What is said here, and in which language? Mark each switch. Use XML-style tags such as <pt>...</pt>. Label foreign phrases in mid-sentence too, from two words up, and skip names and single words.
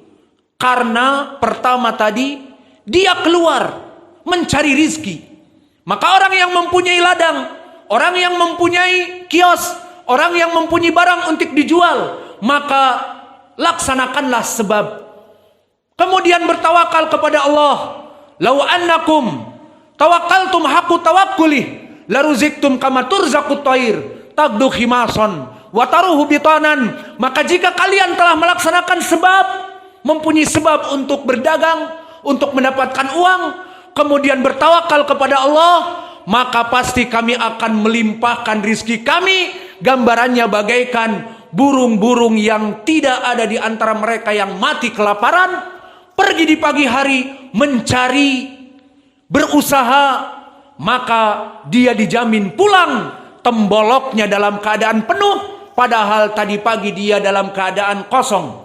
<id>Karena pertama tadi dia keluar mencari rizki. Maka orang yang mempunyai ladang, orang yang mempunyai kios, orang yang mempunyai barang untuk dijual, maka laksanakanlah sebab. Kemudian bertawakal kepada Allah.</id> <ar>لو أنكم توكلتم حق توكله لرزقتم كما ترزق الطير تغدو خماصا وتروح بطانا.</ar> <id>Maka jika kalian telah melaksanakan sebab, mempunyai sebab untuk berdagang, untuk mendapatkan uang, kemudian bertawakal kepada Allah, maka pasti kami akan melimpahkan rizki kami. Gambarannya bagaikan burung-burung yang tidak ada di antara mereka yang mati kelaparan, pergi di pagi hari mencari berusaha, maka dia dijamin pulang temboloknya dalam keadaan penuh, padahal tadi pagi dia dalam keadaan kosong.</id>